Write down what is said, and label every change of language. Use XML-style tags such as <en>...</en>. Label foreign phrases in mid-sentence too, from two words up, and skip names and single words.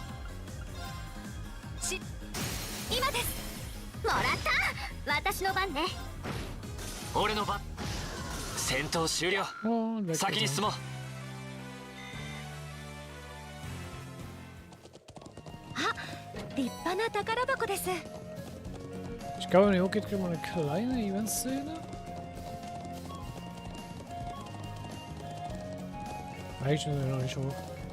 <ja>今です。もらった。私の番ね。俺の番。戦闘終了。</ja> <de>Und weg</de> <ja>先に</ja> <de>ist</de> <ja>進もう。立派な宝箱です。</ja> <de>Ich glaube, wenn die hochgeht, kriegen wir eine kleine Event-Szene. Eigentlich sind wir noch nicht hoch.</de>